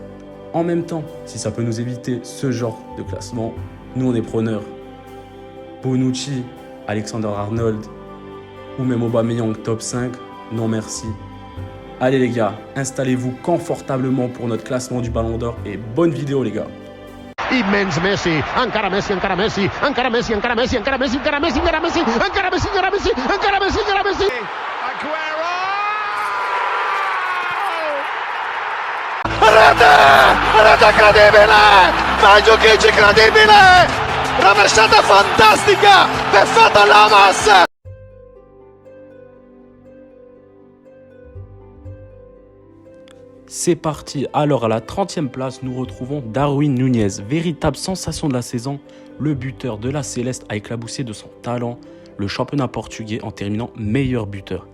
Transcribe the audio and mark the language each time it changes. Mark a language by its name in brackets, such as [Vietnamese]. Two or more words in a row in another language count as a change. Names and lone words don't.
[French] En même temps, si ça peut nous éviter ce genre de classement, nous on est preneurs. Bonucci, Alexander-Arnold ou même Aubameyang top 5, non merci. Allez les gars, installez-vous confortablement pour notre classement du Ballon d'Or et bonne vidéo les gars. [Catalan] Immens Messi, encara Messi, encara Messi, encara Messi, encara Messi, encara Messi, encara Messi, encara Messi, encara Messi, encara Messi, encara Messi, encara Messi. [Italian] Aguero! Rete incredibile! Mandzukic incredibile! Rovesciata fantastica! Perfetto Lamas! [French] C'est parti, alors à la 30e place, nous retrouvons Darwin Núñez, véritable sensation de la saison. Le buteur de la Céleste a éclaboussé de son talent le championnat portugais en terminant meilleur buteur.